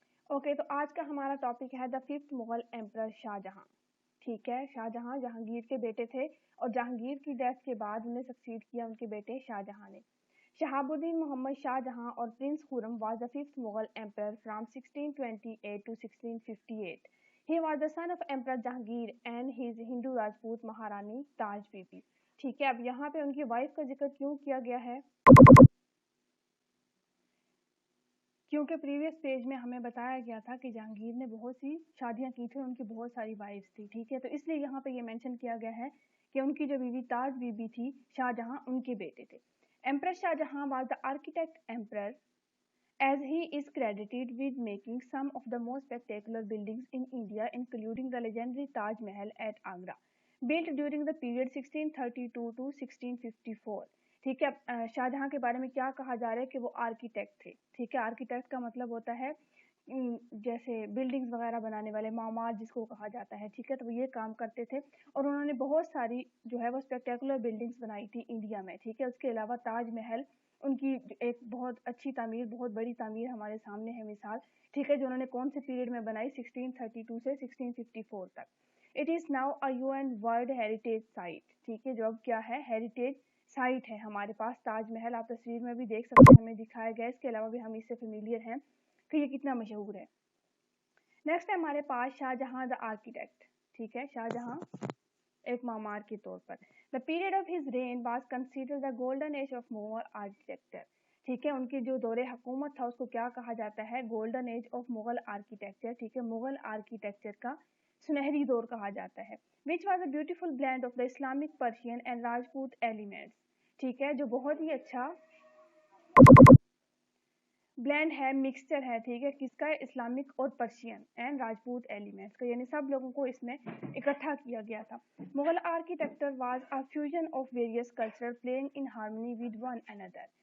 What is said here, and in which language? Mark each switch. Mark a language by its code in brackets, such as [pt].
[ur] Okay, تو آج کا ہمارا ٹاپک ہے [en] the fifth Mughal emperor [ur] شاہ جہاں. ٹھیک ہے، شاہ جہاں جہانگیر کے بیٹے تھے اور جہانگیر کی ڈیتھ کے بعد انہیں سکسیڈ کیا ان کے بیٹے شاہ جہاں نے. [en] شہاب الدین محمد شاہ جہاں اور prince Khurram was the fifth Mughal emperor from 1628 to 1658. He was the son of Emperor Jahangir and his Hindu Rajput Maharani Taj Bibi. [ur] ٹھیک ہے، اب یہاں پہ ان کی وائف کا ذکر کیوں کیا گیا ہے؟ کیونکہ پریویس پیج میں ہمیں بتایا گیا تھا کہ جہانگیر نے بہت سی شادیاں کی تھی، ان کی بہت ساری وائفز تھی. ٹھیک ہے، تو اس لیے یہاں پہ یہ مینشن کیا گیا ہے کہ ان کی جو بیوی تاج بیوی تھی شاہ جہاں ان کے بیٹے تھے. [en] Emperor Shah Jahan was the architect emperor as he is credited with making some of the most spectacular buildings in India, including the legendary Taj Mahal at Agra, built during the period 1632 to 1654. [ur] ٹھیک ہے، شاہ جہاں کے بارے میں کیا کہا جا رہا ہے کہ وہ آرکیٹیکٹ تھے. ٹھیک ہے، آرکیٹیکٹ کا مطلب ہوتا ہے جیسے بلڈنگز وغیرہ بنانے والے، معمار جس کو کہا جاتا ہے. ٹھیک ہے، تو وہ یہ کام کرتے تھے اور انہوں نے بہت ساری جو ہے وہ اسپیکٹیکولر بلڈنگز بنائی تھی انڈیا میں. ٹھیک ہے، اس کے علاوہ تاج محل ان کی ایک بہت اچھی تعمیر، بہت بڑی تعمیر ہمارے سامنے ہے مثال. ٹھیک ہے، جو انہوں نے کون سے پیریڈ میں بنائی؟ 1632 سے 1654 تک. [en] It is now a UN world heritage site. [ur] ٹھیک ہے، جو اب کیا ہے؟ ہیریٹیج سائٹ ہے ہمارے پاس. تاج محل آپ تصویر میں بھی دیکھ سکتے ہیں، ہمیں دکھایا گیا. اس کے علاوہ بھی ہم اس سے فیملیئر ہیں کہ یہ کتنا مشہور ہے. نیکسٹ ہے ہمارے پاس شاہ جہاں دا آرکیٹیکٹ. ٹھیک ہے، شاہ جہاں ایک معمار کے طور پر. [en] The period of his reign was considered the golden age of Mughal architecture. [ur] ٹھیک ہے، ان کی جو دور حکومت تھا اس کو کیا کہا جاتا ہے؟ Golden age of Mughal architecture. ٹھیک ہے، مغل آرکیٹیکچر کا سنہری دور کہا جاتا ہے. [en] which was a beautiful blend of the Islamic, Persian and Rajput elements. [ur] ٹھیک ہے، جو بہت ہی اچھا بلینڈ ہے، مکسچر ہے. ٹھیک ہے، کس کا؟ اسلامک اور پرشین اینڈ راجپوت ایلیمنٹس کا، یعنی سب لوگوں کو اس میں اکٹھا کیا گیا تھا. [en] Mughal architecture was a fusion of various culture playing in harmony with one another.